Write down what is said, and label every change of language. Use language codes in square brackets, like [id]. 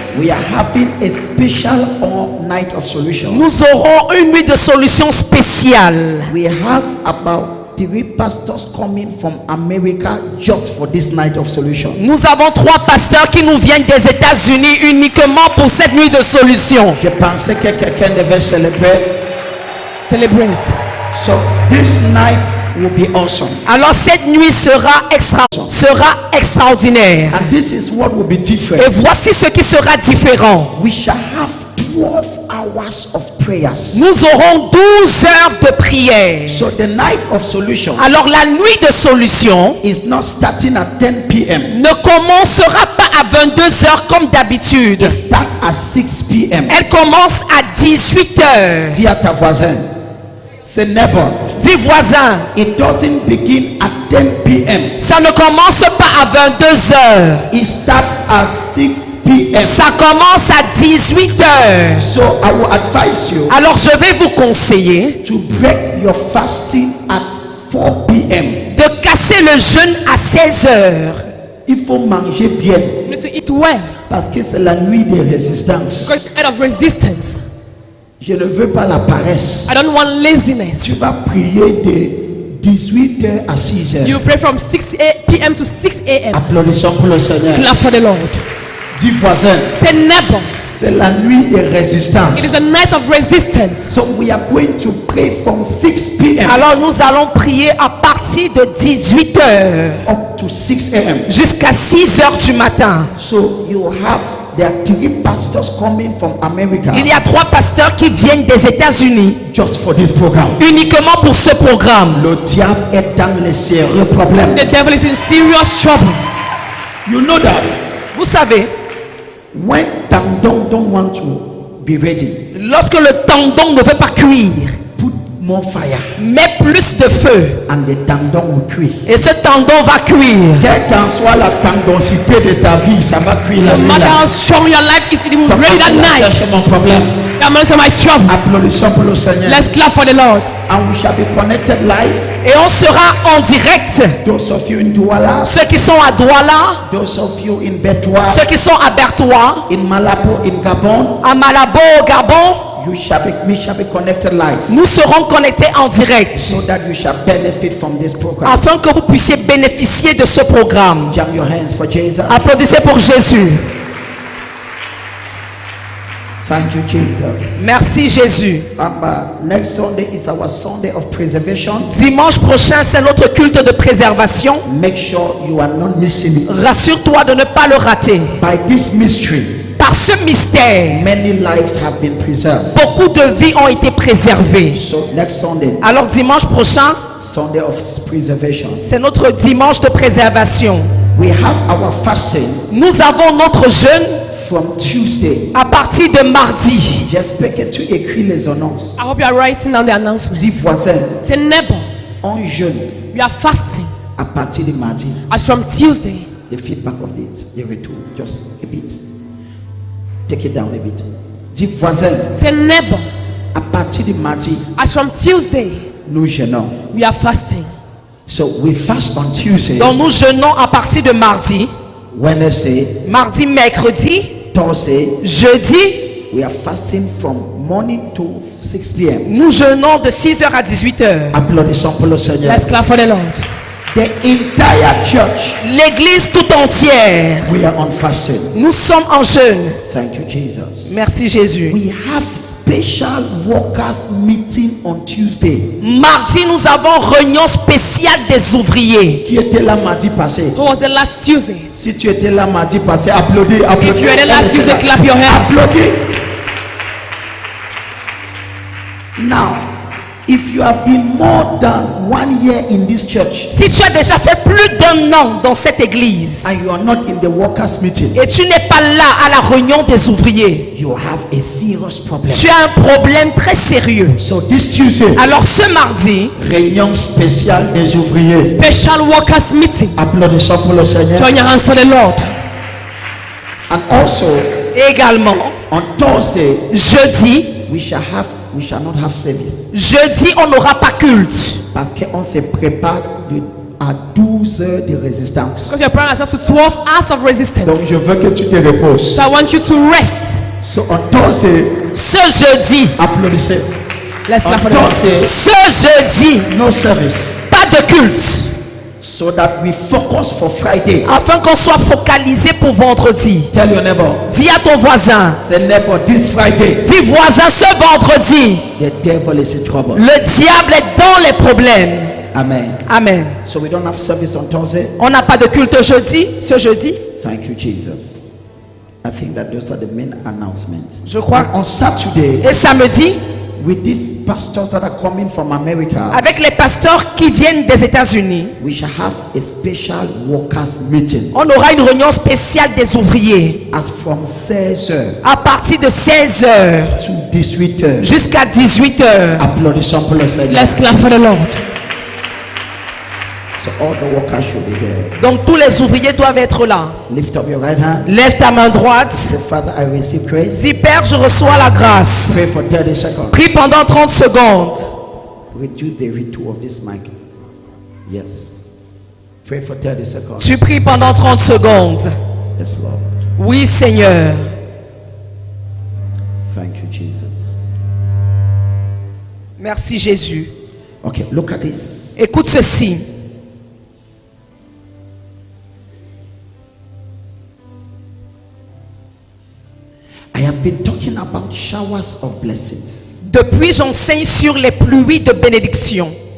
[en] we are having a special all night of solution. [fr] nous aurons une nuit de solution spéciale. [en] We have about 3 pastors coming from America just for this night of solution. [fr] Nous avons 3 pasteurs qui nous viennent des États-Unis uniquement pour cette nuit de solution. Je pensais que quelqu'un devait célébrer. [en] Celebrate. So this night will be awesome. [fr] Alors cette nuit sera extraordinaire. [en] And this is what will be different. [fr] Et voici ce qui sera différent. [en] We shall have 12 hours of prayers. [fr] Nous aurons 12 heures de prière. [en] So the night of solution [fr] Alors la nuit de solution [en] is not starting at 10 p.m. [fr] ne commencera pas à 22 heures comme d'habitude. [en] It starts at 6 p.m. [fr] Elle commence à 18 heures. Dis à ta voisin, c'est neighbor. Dis voisin, [en] It doesn't begin at 10 p.m. [fr] ça ne commence pas à 22 heures. [en] It starts at 6 p.m. [fr] Ça commence à 18 heures. [en] So I will advise you [fr] Alors je vais vous conseiller [en] to break your fasting at 4 p.m. [fr] de casser le jeûne à 16 heures. Il faut manger bien [en] You need to eat well. [fr] parce que c'est la nuit de résistance. [en] Because it's a night of resistance. [fr] Je ne veux pas la paresse. [en] I don't want laziness. [fr] Tu vas prier de 18h à 6h. [en] You pray from 6 p.m. to 6 a.m. [fr] Applaudissons pour le Seigneur. [en] Clap for the Lord. [fr] Dis voisin, [en] Say neighbor. [fr] c'est la nuit de résistance. [en] It is a night of resistance. So we are going to pray from 6 p.m. [fr] Alors nous allons prier à partir de 18 heures [en] up to 6 a.m. [fr] jusqu'à 6 heures du matin. [en] So there are 3 pastors coming from America [fr] Il y a 3 pasteurs qui viennent des États-Unis [en] just for this program. [fr] uniquement pour ce programme. Le diable est dans les sérieux problèmes. [en] The devil is in serious trouble. You know that [fr] Vous savez, [en] when tendon don't want to be ready, [fr] lorsque le tendon ne veut pas cuire, [en] put more fire [fr] mets plus de feu [en] and the tendon will cuire. [fr] et ce tendon va cuire. Quelle qu'en soit la tendosité de ta vie, ça va cuire la [en] No [fr] nuit [en] matter [fr] là. [en] how strong your life is, it will be ready that night. [fr] Cherche mon problème. [en] I'm answering my trouble. [fr] Applaudissons pour le Seigneur. [en] Let's clap for the Lord. And we shall be connected live. [fr] Et on sera en direct. [en] Those of you in Douala, [fr] Ceux qui sont à Douala, [en] those of you in Betwa, [fr] ceux qui sont à Bertois, [en] in Malabo, in Gabon, [fr] à Malabo, au Gabon, [en] we shall be connected live, [fr] nous serons connectés en direct [en] so that you shall benefit from this program. [fr] afin que vous puissiez bénéficier de ce programme. [en] Jam your hands for Jesus. [fr] Applaudissez pour Jésus. [en] Thank you, Jesus. [fr] Merci Jésus. [en] Next Sunday is our Sunday of preservation. [fr] Dimanche prochain, c'est notre culte de préservation. [en] Make sure you are not missing it. [fr] Rassure-toi de ne pas le rater. [en] By this mystery, [fr] Par ce mystère, [en] many lives have been preserved. [fr] beaucoup de vies ont été préservées. [en] So next Sunday, [fr] Alors dimanche prochain, [en] Sunday of preservation, [fr] c'est notre dimanche de préservation. [en] we have our fasting [fr] Nous avons notre jeûne [en] from Tuesday. [fr] à partir de mardi. J'espère que tu écris les annonces. [en] I hope you are writing down the announcement. [fr] Dis voisin, [en] Say neighbor. [fr] on jeûne [en] We are fasting [fr] à partir de mardi. [en] as from Tuesday. The feedback of this, the retour, just a bit. Take it down a bit. [fr] Dis voisin, [en] Say neighbor. [fr] à partir de mardi, [en] As from Tuesday, [fr] nous jeûnons. [en] we are fasting. So we fast on Tuesday, [fr] Donc nous jeûnons à partir de mardi, [en] Wednesday, [fr] mardi, mercredi, [en] Thursday. [fr] jeudi. [en] We are fasting from morning to 6 p.m. [fr] Nous jeûnons de 6h à 18h. Applaudissons pour le Seigneur. [en] Let's clap for the Lord. The entire church, [fr] L'église tout entière, [en] we are on fasting. [fr] nous sommes en jeûne. [en] Thank you, Jesus. [fr] Merci Jésus. [en] We have special workers meeting on Tuesday. [fr] Mardi, nous avons réunion spéciale des ouvriers. Qui était là mardi passé? [en] Who was the last Tuesday? [fr] Si tu étais là mardi passé, applaudis, applaudis. [en] If you were the last Tuesday, clap your hands. [fr] Applaudis. [en] Now, if you have been more than 1 year in this church [fr] Si tu as déjà fait plus d'1 an dans cette église [en] and you are not in the workers meeting, [fr] et tu n'es pas là à la réunion des ouvriers, [en] you have a serious problem. [fr] tu as un problème très sérieux. [en] So this Tuesday, [fr] Alors ce mardi, réunion spéciale des ouvriers. [en] Special workers meeting. [fr] Applaudissons pour le Seigneur. [en] Join your hands for the Lord. And also [fr] également, [en] on Thursday, [fr] jeudi, [en] we shall not have service. [fr] jeudi, on n'aura pas culte. Parce qu'on se prépare à 12 heures de résistance. [en] Because you're preparing yourself to 12 hours of [fr] Donc [en] resistance. [fr] je veux que tu te reposes. [en] So I want you to rest. So on Thursday, [fr] Ce jeudi, applaudissez. [en] Let's [fr] On [en] clap for the Lord. Thursday, [fr] ce jeudi, [en] no service. [fr] pas de culte. [en] So that we focus for Friday. [fr] Afin qu'on soit focalisé pour vendredi. [en] Tell your neighbor, [fr] Dis à ton voisin, [en] say neighbor, this Friday, [fr] dis voisin, ce vendredi, [en] the devil is in trouble. [fr] le diable est dans les problèmes. [en] Amen. [fr] Amen. [en] So we don't have service on Thursday. [fr] On n'a pas de culte jeudi, ce jeudi. [en] Thank you, Jesus. I think that those are the main announcements. [fr] Je crois. [en] And on Saturday, [fr] Et samedi, [en] with these pastors that are coming from America, [fr] avec les pasteurs qui viennent des États-Unis, [en] we shall have a special workers meeting [fr] on aura une réunion spéciale des ouvriers [en] as from 16 heures [fr] à partir de 16 h [en] to 18 heures. [fr] jusqu'à 18 h. Applaudissons pour le Seigneur. [en] Let's clap for the Lord. So all the workers should be there. [fr] Donc tous les ouvriers doivent être là. [en] Lift up your right hand. [fr] Lève ta main droite. [en] Say, Father, I receive grace. [fr] Dis Père, je reçois la grâce. [en] Pray for 30 seconds. [fr] Prie pendant 30 secondes. [en] Reduce the ritual of this mic. Yes. Pray for 30 seconds. [fr] Tu pries pendant 30 secondes. [en] Yes, Lord. [fr] Oui, Seigneur. [en] Thank you, Jesus. [fr] Merci Jésus. [en] Okay, look at this. [fr] Écoute ceci. [en] I have been talking about showers of blessings. [fr] Depuis, j'enseigne sur les pluies de bénédiction.